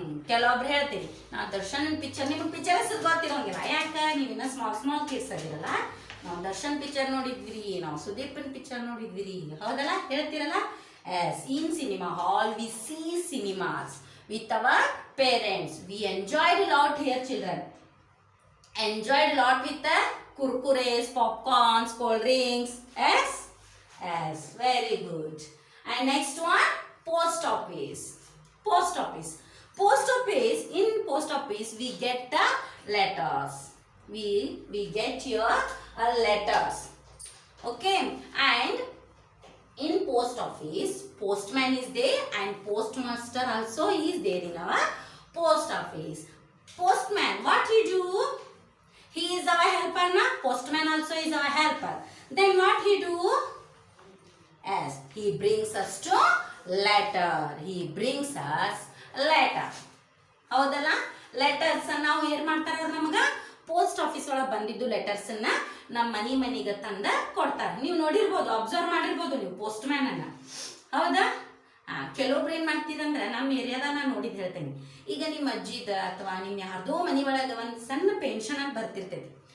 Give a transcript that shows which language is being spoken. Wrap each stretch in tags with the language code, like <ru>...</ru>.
<kn>ಕೆಲವೊಬ್ರು ಹೇಳ್ತೀರಿ ನಾವು ದರ್ಶನ್ ಪಿಕ್ಚರ್. ನಿಮ್ಗೆ ಪಿಕ್ಚರ್ ಹೆಸರು ಗೊತ್ತಿರೋಂಗಿಲ್ಲ, ಯಾಕೆ ನೀವಿನ್ನ ಸ್ಮಾಲ್ ಕಿಡ್ಸ್ ಆಗಿರಲ್ಲ. ನಾವು ದರ್ಶನ್ ಪಿಕ್ಚರ್ ನೋಡಿದ್ವಿ, ನಾವು ಸುದೀಪನ್ ಪಿಕ್ಚರ್ ನೋಡಿದ್ವಿ. ಹೌದಲ್ಲ? ಹೇಳ್ತೀರಲ್ಲ.</kn> <en>In cinema hall V C cinemas with our parents. We enjoyed a lot here, children. Enjoyed a lot with the kurkures, popcorns, cold drinks. Yes? Yes, very good. And next one, post office. Post office. Post office, in post office we get the letters. We get here letters. Okay? And in post office, postman is there and postmaster also is there in our post office. Postman, what he do? He is our helper, na? Postman also is our helper. Then what he do? Yes, he brings us to letter. He brings us letter.</en> <kn>ಹೌದಲ್ಲ? Letters ನಾವು ಏನ್ ಮಾಡ್ತಾರ ನಮಗ post office ಒಳಗೆ ಬಂದಿದ್ದು letters ಅನ್ನ ನಮ್ಮ ಮನಿಗೆ ತಂದ ಕೊಡ್ತಾರೆ. ನೀವು ನೋಡಿರ್ಬೋದು, ಅಬ್ಸರ್ವ್ ಮಾಡಿರ್ಬೋದು ನೀವು ಪೋಸ್ಟ್ ಮ್ಯಾನ್ ಅನ್ನ. ಹೌದಾ? ಕೆಲವೊಬ್ರು ಏನ್ ಮಾಡ್ತೀರಂದ್ರೆ ನಮ್ಮ ಏರಿಯಾದಾಗ ನಾನು ನೋಡಿದ್ ಹೇಳ್ತೇನೆ. ಈಗ ನಿಮ್ಮ ಅಜ್ಜಿದ ಅಥವಾ ನಿಮ್ಮ ಯಾರ್ದೋ ಮನಿ ಒಳಗೆ ಒಂದು ಸಣ್ಣ ಪೆನ್ಷನ್ ಅಂತ ಬರ್ತಿರ್ತೈತಿ.</kn>